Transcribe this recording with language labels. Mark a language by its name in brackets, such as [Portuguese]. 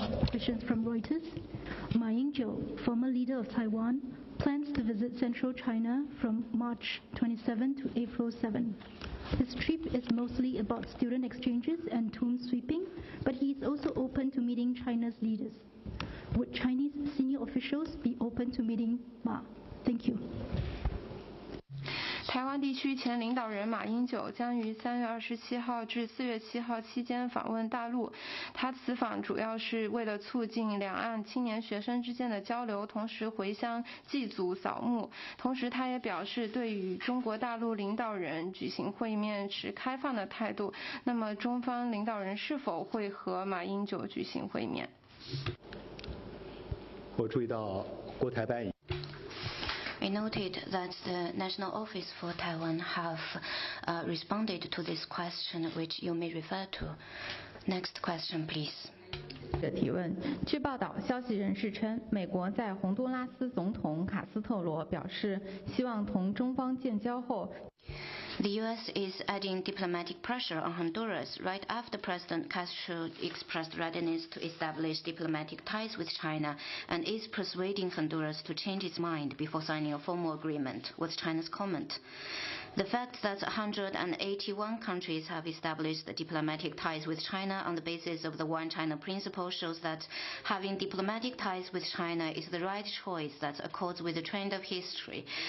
[English] Questions from Reuters. Ma Ying-jeou, former leader of Taiwan, plans to visit central China from March 27 to April 7. His trip is mostly about student exchanges and tomb sweeping, but he is also open to meeting China's leaders. Would Chinese senior officials be open to meeting Ma? Thank you. [Chinese] 台湾地区前领导人马英九将于3月27号至4月7号期间访问大陆。他此访主要是为了促进两岸青年学生之间的交流，同时回乡祭祖扫墓。同时，他也表示对与中国大陆领导人举行会面持开放的态度。那么，中方领导人是否会和马英九举行会面？我注意到国台办 [English] I noted that the National Office for Taiwan have responded to this question, which you may refer to. Next question, please. [Chinese] 的提问。据报道，消息人士称，美国在洪都拉斯总统卡斯特罗表示希望同中方建交后。 [English] The U.S. is adding diplomatic pressure on Honduras right after President Castro expressed readiness to establish diplomatic ties with China and is persuading Honduras to change its mind before signing a formal agreement, was China's comment. The fact that 181 countries have established diplomatic ties with China on the basis of the One China principle shows that having diplomatic ties with China is the right choice that accords with the trend of history.